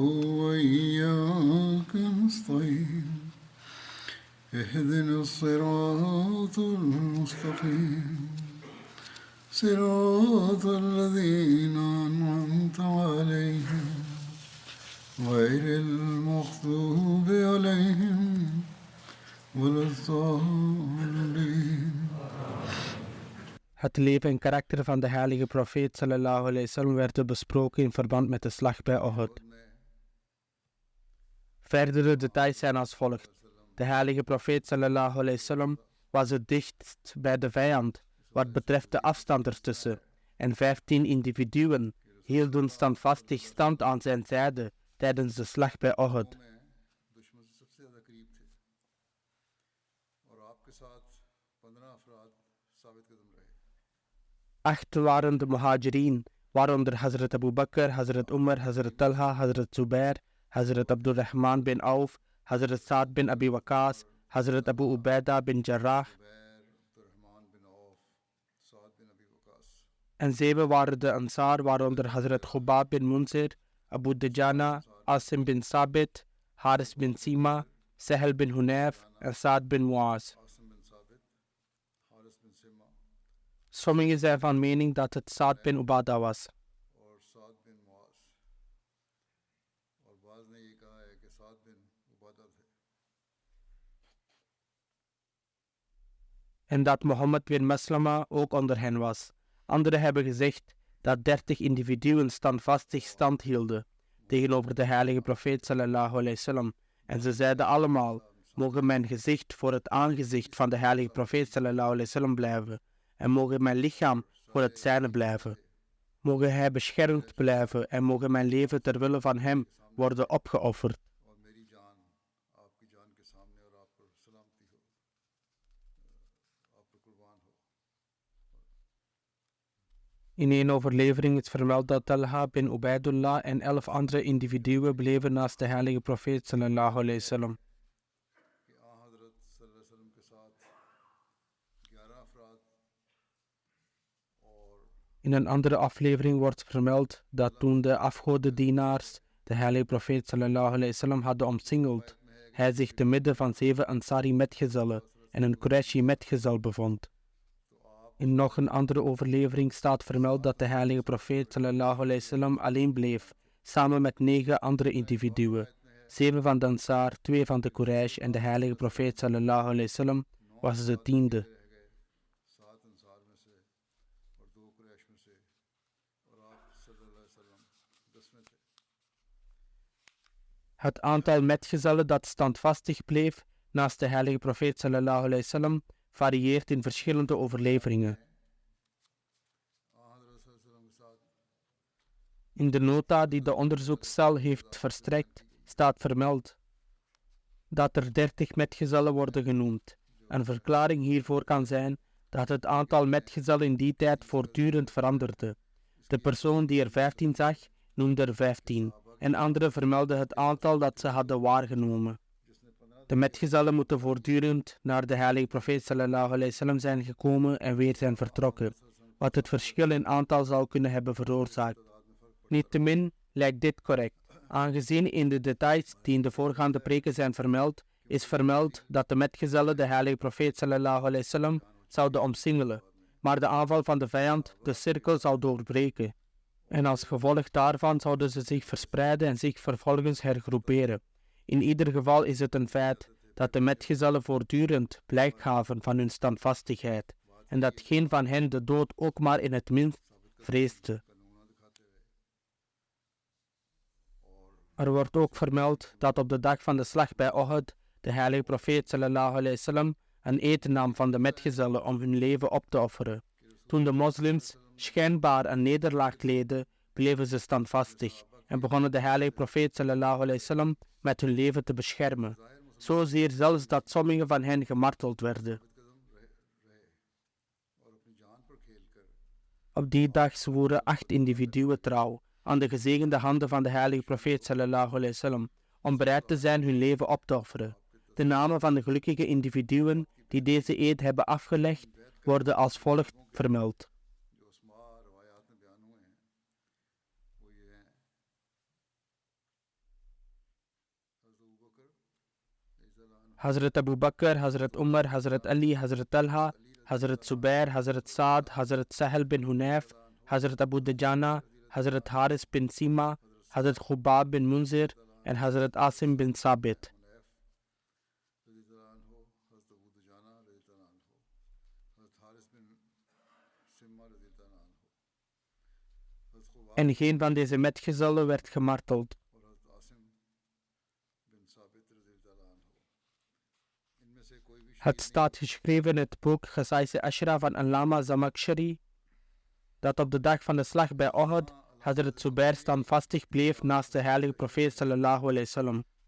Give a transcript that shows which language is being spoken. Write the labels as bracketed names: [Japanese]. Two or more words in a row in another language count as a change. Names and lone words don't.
[Arabic] وإياك نستعين اهدنا الصراط المستقيم صراط الذين أنعمت عليهم غير المغضوب عليهم ولا الضالين. [Dutch] Het leven en karakter van de heilige profeet [Arabic] صلى الله عليه وسلم [Dutch] werd besproken in verband met de slag bij Uhud. Verdere details zijn als volgt. De heilige profeet [Arabic] صلى الله عليه وسلم [Dutch] was het dichtst bij de vijand wat betreft de afstand ertussen, en 15 individuen hielden standvastig stand aan zijn zijde tijdens de slag bij Uhud. Acht waren de muhajirin, waaronder Hazrat Abu Bakr, Hazrat Umar, Hazrat Talha, Hazrat Zubair, Hazrat Abdurrahman bin Auf, Hazrat Saad bin Abi Waqas, Hazrat Abu Ubaidah bin Jarrah. En 7 waren de Ansar, waaronder Hazrat Khubab bin Munzir, Abu Dajana, Asim bin Sabit, Haris bin Sima, Sahel bin Hunayf en Saad bin Muaz. Sommigen zijn van mening dat het Saad bin Ubadah was. En dat Mohammed bin Maslama ook onder hen was. Anderen hebben gezegd dat 30 individuen standvastig stand hielden tegenover de heilige profeet [Arabic] صلى الله عليه وسلم. [Dutch] En ze zeiden allemaal, mogen mijn gezicht voor het aangezicht van de heilige profeet [Arabic] صلى الله عليه وسلم [Dutch] blijven. En mogen mijn lichaam voor het zijne blijven. Mogen hij beschermd blijven en mogen mijn leven ter wille van hem worden opgeofferd. In een overlevering is vermeld dat Talha bin Ubaidullah en 11 andere individuen bleven naast de heilige profeet [Arabic] صلى الله عليه وسلم. [Dutch] In een andere aflevering wordt vermeld dat toen de afgodendienaars de heilige profeet [Arabic] صلى الله عليه وسلم [Dutch] hadden omsingeld, hij zich te midden van 7 Ansari metgezellen en een Quraishi metgezel bevond. In nog een andere overlevering staat vermeld dat de heilige profeet [Arabic] صلى الله عليه وسلم [Dutch] alleen bleef, samen met 9 andere individuen, 7 van de Ansar, 2 van de Quraysh en de heilige profeet [Arabic] صلى الله عليه وسلم [Dutch] was de 10e. Het aantal metgezellen dat standvastig bleef naast de heilige profeet [Arabic] صلى الله عليه وسلم [Dutch] varieert in verschillende overleveringen. In de nota die de onderzoekscel heeft verstrekt, staat vermeld dat er 30 metgezellen worden genoemd. Een verklaring hiervoor kan zijn dat het aantal metgezellen in die tijd voortdurend veranderde. De persoon die er 15 zag, noemde er 15, en anderen vermelden het aantal dat ze hadden waargenomen. De metgezellen moeten voortdurend naar de heilige profeet [Arabic] صلى الله عليه وسلم [Dutch] zijn gekomen en weer zijn vertrokken, wat het verschil in aantal zou kunnen hebben veroorzaakt. Niettemin lijkt dit correct, aangezien in de details die in de voorgaande preken zijn vermeld, is vermeld dat de metgezellen de heilige profeet [Arabic] صلى الله عليه وسلم [Dutch] zouden omsingelen, maar de aanval van de vijand de cirkel zou doorbreken. En als gevolg daarvan zouden ze zich verspreiden en zich vervolgens hergroeperen. In ieder geval is het een feit dat de metgezellen voortdurend blijk gaven van hun standvastigheid en dat geen van hen de dood ook maar in het minst vreesde. Er wordt ook vermeld dat op de dag van de slag bij Uhud de heilige profeet [Arabic] صلى الله عليه وسلم [Dutch] een eed nam van de metgezellen om hun leven op te offeren. Toen de moslims schijnbaar een nederlaag leden, bleven ze standvastig en begonnen de heilige profeet [Arabic] صلى الله عليه وسلم [Dutch] met hun leven te beschermen. Zozeer zelfs dat sommigen van hen gemarteld werden. Op die dag zwoeren 8 individuen trouw aan de gezegende handen van de heilige profeet [Arabic] صلى الله عليه وسلم [Dutch] om bereid te zijn hun leven op te offeren. De namen van de gelukkige individuen die deze eed hebben afgelegd worden als volgt vermeld. Hazrat Abu Bakr, Hazrat Umar, Hazrat Ali, Hazrat Talha, Hazrat Zubair, Hazrat Saad, Hazrat Sahel bin Hunayf, Hazrat Abu Dajana, Hazrat Haris bin Sima, Hazrat Khubab bin Munzir en Hazrat Asim bin Sabit. En geen van deze metgezellen werd gemarteld. Het staat geschreven in het boek Ghasais Ashra van Allama Zamakshari dat op de dag van de slag bij Uhud Hazrat Zubair standvastig bleef naast de heilige profeet [Arabic] صلى الله عليه وسلم.